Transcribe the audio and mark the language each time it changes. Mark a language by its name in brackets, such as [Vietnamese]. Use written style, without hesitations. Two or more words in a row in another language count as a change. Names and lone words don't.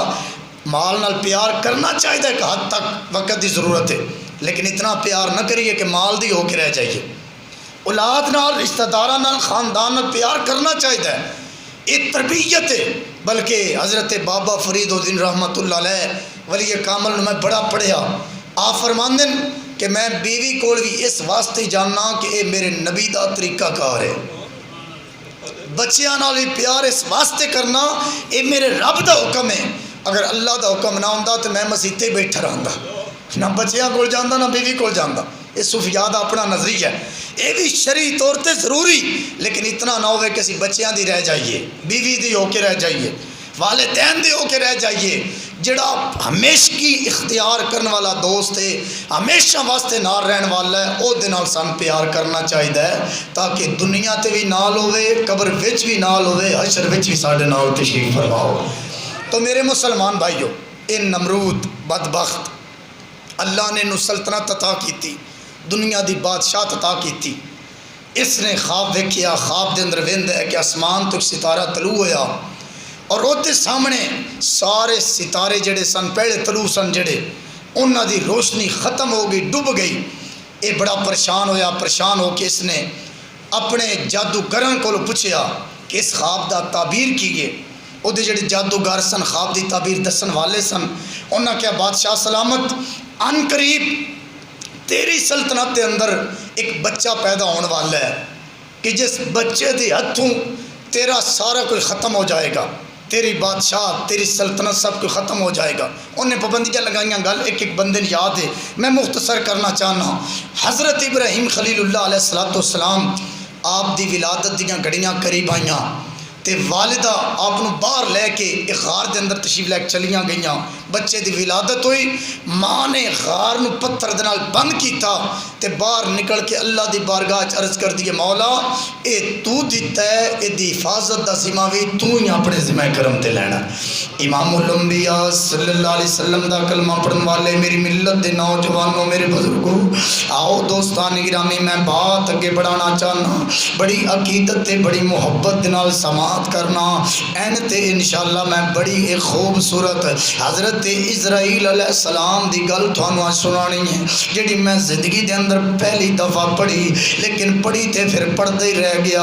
[Punjabi] مال نال پیار کرنا چاہیے کہ حد تک وقت دی ضرورت ہے، لیکن اتنا پیار نہ کریے کہ مال دی ہو کے رہ جائیے۔ اولاد نال، رشتہ داراں نال، خاندان نال پیار کرنا چاہیے، یہ تربیت ہے۔ بلکہ حضرت بابا فرید الدین [Arabic] رحمۃ اللہ علیہ [Punjabi] ولی کامل میں بڑا پڑھیا، آپ فرماندے کہ میں بیوی کول بھی اس واسطے جاننا کہ اے میرے نبی دا طریقہ کار ہے، بچیاں نال بھی پیار اس واسطے کرنا اے میرے رب دا حکم ہے، اگر اللہ دا حکم نہ ہوندا تو میں مسیح تے بیٹھا رہندا، نہ بچیاں کول جاندا نہ بیوی کول جاندا۔ یہ صوفیاء دا اپنا نظریہ ہے، یہ بھی شرعی طور تے ضروری، لیکن اتنا نہ ہوئے کہ اسی بچیاں دی رہ جائیے، بیوی دی ہو کے رہ جائیے، والدین دی ہو کے رہ جائیے۔ جڑا ہمیشگی اختیار کرنے والا دوست ہے، ہمیشہ واسطے نال رہن والا ہے، او دے نال سان پیار کرنا چاہیے تاکہ دنیا تے بھی نال ہوئے، قبر وچ بھی نال ہوئے، حشر وچ بھی ساڈے نال تشریف فرماؤ۔ تو میرے مسلمان بھائیو، اے نمرود بدبخت اللہ نے نو سلطنت عطا کیتی، دنیا دی بادشاہت عطا کیتی، اس نے خواب ویکھیا، خواب دے اندر ویندا ہے کہ آسمان تو ستارہ طلوع ہویا اور اوتے سامنے سارے ستارے جڑے سن پہلے طلوع سن جڑے انہاں دی روشنی ختم ہو گئی، ڈوب گئی۔ اے بڑا پریشان ہویا، پریشان ہو کے اس نے اپنے جادوگراں کولوں پوچھیا کہ اس خواب دا تعبیر کیے۔ او دے جڑے جادوگر سن، خواب دی تعبیر دسن والے سن، انہاں کیا بادشاہ سلامت ان قریب [Urdu] تیری سلطنت کے اندر ایک بچہ پیدا ہونے والا ہے [Punjabi] کہ جس بچے دے ہتھوں تیرا سارا کوئی ختم ہو جائے گا، تیری بادشاہ، تیری سلطنت سب کچھ ختم ہو جائے گا۔ انہیں پابندیاں لگائیاں، گل ایک ایک بندے نے یاد ہے، میں مختصر کرنا چاہنا ہوں۔ حضرت ابراہیم خلیل اللہ [Arabic] علیہ السلام [Punjabi] آپ دی ولادت دیاں گھڑیاں قریب آئیاں تے والدہ آپ نو باہر لے کے ایک غار دے اندر تشریف لے کے چلیاں گئیاں، بچے دی ولادت ہوئی، ماں نے غار نو پتھر دے نال بند کیتا تے باہر نکل کے اللہ دی بارگاہ وچ عرض کر دیے مولا اے تو دیتا ہے، اے دی حفاظت دا ذمہ بھی تو ہی اپنے ذمہ کرم تے لینا۔ امام الانبیاء [Arabic] صلی اللہ علیہ وسلم [Punjabi] دا کلمہ پڑھن والے میری ملت دے نوجوانوں، میرے بزرگوں، آؤ دوستان گرامی، میں بات اگے بڑھانا چاہنا، بڑی عقیدت تے بڑی محبت دے نال سماعت کرنا، این تے انشاءاللہ میں بڑی ایک خوبصورت حضرت اسرائیل [Arabic] علیہ السلام [Punjabi] دی گل تھانوں سنانی ہے، جڑی میں زندگی دے اندر پہلی دفعہ پڑھی، لیکن پڑھی تے پھر پڑھتے ہی رہ گیا۔